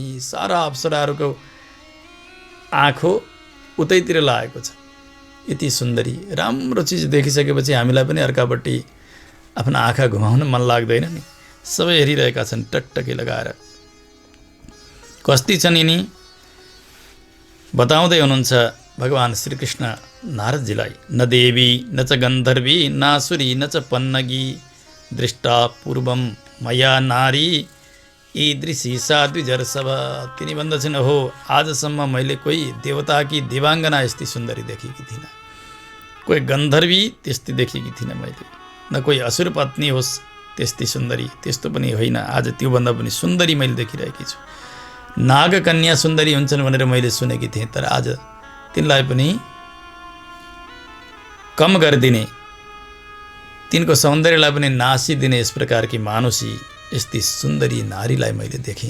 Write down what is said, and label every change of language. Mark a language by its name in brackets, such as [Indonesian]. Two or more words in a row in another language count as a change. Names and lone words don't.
[Nepali] सारा अप्सराहरूको आँखो उतैतिर लागेको छ। यति सुन्दरी राम्रो चिज देखिसकेपछि हामीलाई पनि अर्कापट्टि आफ्ना आँखा घुमाउन मन लाग्दैन नि। सबै हेरिरहेका छन् टकटकी लगाएर। कस्ती छन् यिनी? बताउँदै हुनुहुन्छ भगवान् श्रीकृष्ण नारदजीलाई, [Sanskrit] न देवी न च गन्धर्वी नासुरी न च पन्नगी दृष्टा पूर्वम मया नारी ईदृशी सा द्विजर्षभ। [Nepali] तिनी भन्दछन्, हो आजसम्म मैले कोही देवताकी देवाङ्गना यस्तै सुन्दरी देखेकी थिइनँ, कोही गन्धर्वी त्यस्तै देखेकी थिइनँ मैले, न कोही असुर पत्नी होस् त्यस्तै सुन्दरी, त्यस्तो पनि होइन, आज त्योभन्दा पनि सुन्दरी मैले देखिरहेकी छु। नागकन्या सुन्दरी हुन्छन् भनेर मैले सुनेकी थिएँ, तर आज तिनलाई पनि कम गरिदिने, तिनको सौन्दर्यलाई पनि नासिदिने यस प्रकारकी मानुषी यस्तै सुन्दरी नारीलाई मैले देखेँ।